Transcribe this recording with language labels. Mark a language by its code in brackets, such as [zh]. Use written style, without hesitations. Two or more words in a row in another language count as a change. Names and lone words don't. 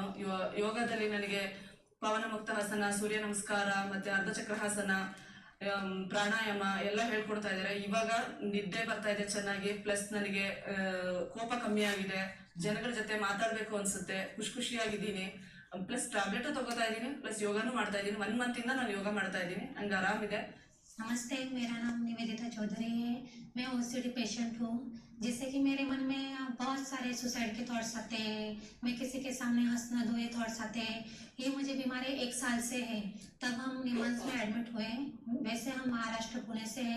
[kn] ಯೋಗದಲ್ಲಿ ನನಗೆ ಪವನ ಮುಕ್ತಾಸನ, ಸೂರ್ಯ ನಮಸ್ಕಾರ, ಮತ್ತು ಅರ್ಧಚಕ್ರಹಾಸನ, ಪ್ರಾಣಾಯಾಮ ಎಲ್ಲ ಹೇಳ್ಕೊಡ್ತಾ ಇದ್ದಾರೆ. ಇವಾಗ ನಿದ್ದೆ ಬರ್ತಾ ಇದೆ ಚೆನ್ನಾಗಿ, ಪ್ಲಸ್ ನನಗೆ ಕೋಪ ಕಮ್ಮಿ ಆಗಿದೆ, ಜನಗಳ ಜೊತೆ ಮಾತಾಡಬೇಕು ಅನ್ಸುತ್ತೆ, ಖುಷಿಯಾಗಿದ್ದೀನಿ, ಪ್ಲಸ್ ಟ್ಯಾಬ್ಲೆಟು ತಗೋತಾ ಇದ್ದೀನಿ, ಪ್ಲಸ್ ಯೋಗನೂ ಮಾಡ್ತಾ ಇದ್ದೀನಿ. 1 month ಇಂದ ನಾನು ಯೋಗ ಮಾಡ್ತಾ ಇದ್ದೀನಿ, ನಂಗೆ ಆರಾಮಿದೆ. [hi] नमस्ते, मेरा नाम निवेदिता चौधरी है। मैं [en] OCD patient [hi] हूँ, जिससे कि मेरे मन में बहुत सारे सुसाइड के थॉट्स आते हैं, मैं किसी के सामने हंस ना दूँ ये थॉट्स आते हैं। ये मुझे बीमारी 1 साल से है। तब हम निमंस में एडमिट हुए। वैसे हम महाराष्ट्र पुणे से है।